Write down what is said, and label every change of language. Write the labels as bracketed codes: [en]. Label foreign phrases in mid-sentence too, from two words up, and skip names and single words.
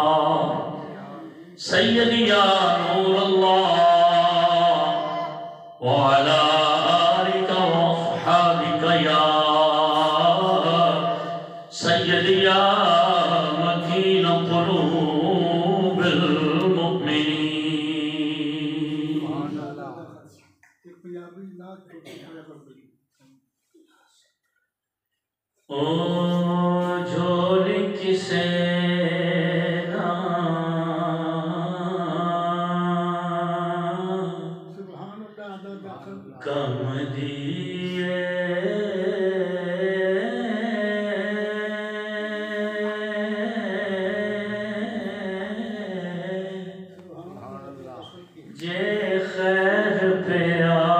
[ar] سيدي يا نور الله وعلى آلك وصحبك يا سيدي يا مكين قلوب المؤمنين [pa] او جھولی کسے کم دیئے جے خیر پیا